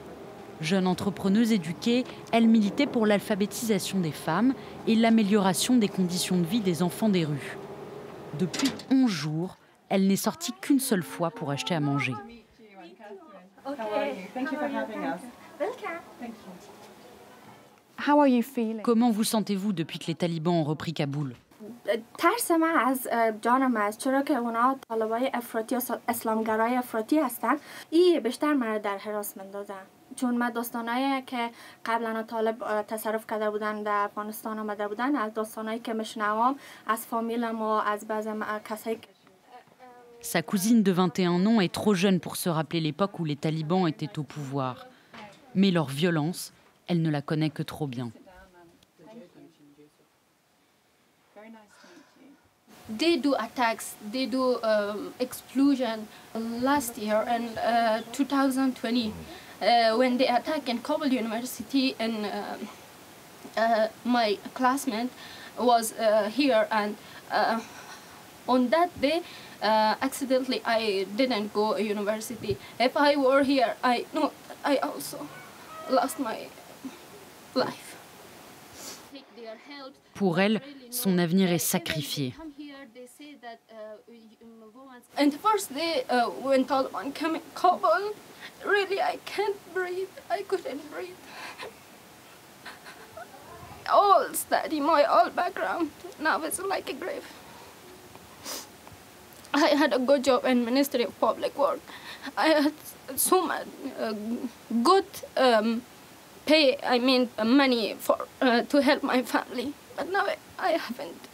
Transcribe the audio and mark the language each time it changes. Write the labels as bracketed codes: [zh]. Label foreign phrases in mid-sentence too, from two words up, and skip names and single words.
[fr] Jeune entrepreneuse éduquée, elle militait pour l'alphabétisation des femmes et l'amélioration des conditions de vie des enfants des rues. Depuis 11 jours, elle n'est sortie qu'une seule fois pour acheter à manger. Comment vous sentez-vous depuis que les talibans ont repris Kaboul ? [fa] ترس من از جانم است چرا که اونا طالبای افراطی و اسلامگرای افراطی هستن این بیشتر من در هراس میندازن چون من داستانایی که قبلا طالب تصرف کرده بودن در افغانستان آمده بودن از داستانایی که میشنوام از فامیلم و از بعضی کسایی. [fr] Sa cousine de 21 ans est trop jeune pour se rappeler l'époque où les talibans étaient au pouvoir. Mais leur violence, elle ne la connaît que trop bien. [en] They do attacks, they do explosion. Last year in 2020, when they attacked in Kabul University, and my classmate was here, and on that day, accidentally, I didn't go to university. If I were here, I also lost my life. [fr] Pour elle, son avenir est sacrifié. [en] And the first day when Taliban came in Kabul, really I can't breathe. I couldn't breathe. All study, my all background, now it's like a grave. I had a good job in Ministry of Public Work. I had so much good pay, I mean money for to help my family, but now I haven't.